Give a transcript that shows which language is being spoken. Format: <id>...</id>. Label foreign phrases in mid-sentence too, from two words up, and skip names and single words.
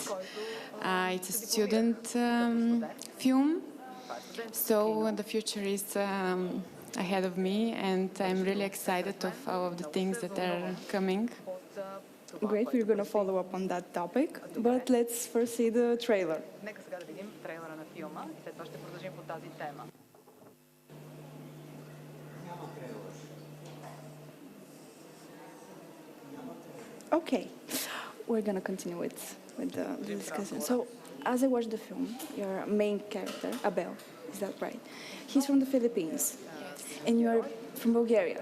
<en>It's a student film. So the future is ahead of me, and I'm really excited of all of the things that are coming. Great, we're going to follow up on that topic, but let's first see the trailer.</en> <bg>Нека сега да видим трейлера на филма и след това ще продължим по тази тема.</bg> <en>Okay, we're going to continue with the discussion. So, as I watched the film, your main character, Abel, is that right? He's from the Philippines, and you're from Bulgaria.</en>